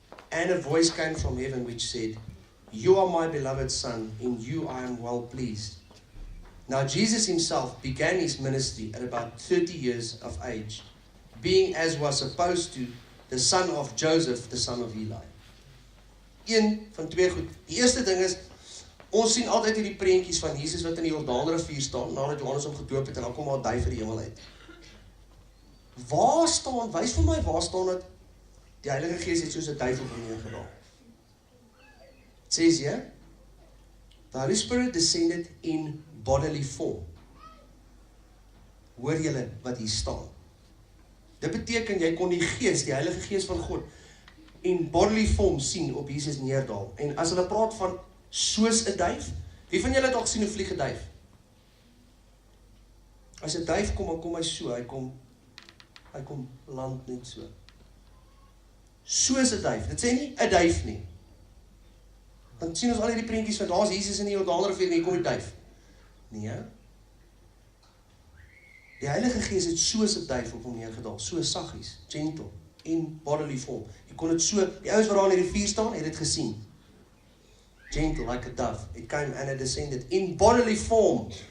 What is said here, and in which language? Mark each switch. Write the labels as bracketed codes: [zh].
[en] And a voice came from heaven which said, "You are my beloved Son, in you I am well pleased." Now Jesus himself began his ministry at about 30 years of age, being as was supposed to the son of Joseph, the son of Eli. [af] Een van twee goed. Die eerste ding is, ons sien altyd hierdie prentjies van Jesus wat in die Jordaanrivier staan, nadat Johannes hom gedoop het, en dan kom maar 'n duif uit die hemel uit. Waar staan, wys vir my, waar staan dit, die Heilige Gees het soos 'n duif op hom neergedaal. [en] It says here, the Holy Spirit descended in bodily form, [af] Hoor julle wat hier staan? Dit beteken, jy kon die Gees, die Heilige Gees van God, [en] in bodily form [af] sien op Jesus neerdal. En as hulle praat van soos 'n duif, wie van julle het al gesien hoe vlieg 'n duif? As 'n duif kom, dan kom hy so, hy kom land net so. Soos 'n duif, dit sê nie 'n duif nie. Dan sien ons al hierdie prentjies van, daar is Jesus in die Jordaanrivier en hier kom die duif. Nee, die Heilige Gees het soos 'n duif op hom neergedaal, so saggies, [en] gentle, in bodily form. [af] Jy kon dit so, die ouens wat daar in die rivier staan, het dit gesien. [en] Gentle, like a dove. It came and it descended in bodily form.